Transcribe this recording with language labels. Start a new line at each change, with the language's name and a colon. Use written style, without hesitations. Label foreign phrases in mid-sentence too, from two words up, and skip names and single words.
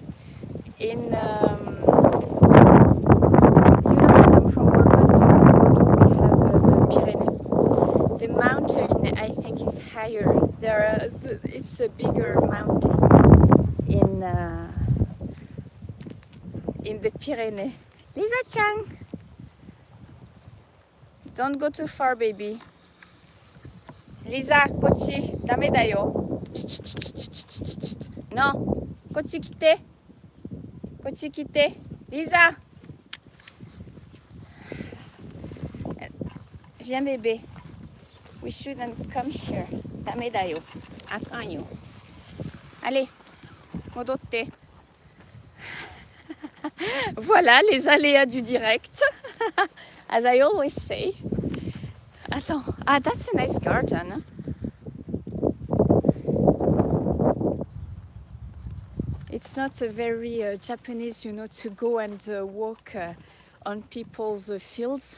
English: In, you know that I'm from Morvan, we have the Pyrenees. The mountain, I think, is higher. It's a bigger mountains in the Pyrenees. Lisa-chan! Don't go too far, baby.
Japanese: Lisa, こっち、ダメだよ。No, こっち来て。こっち来て。Lisa!
French: Viens, bébé.
English: We shouldn't come here.
Japanese: ダメだよ。あかんよ。
French: Allez, 戻って。Voilà les aléas du direct.
English: As I always say. Attends, that's a nice garden. It's not a very Japanese, you know, to go and walk on people's fields.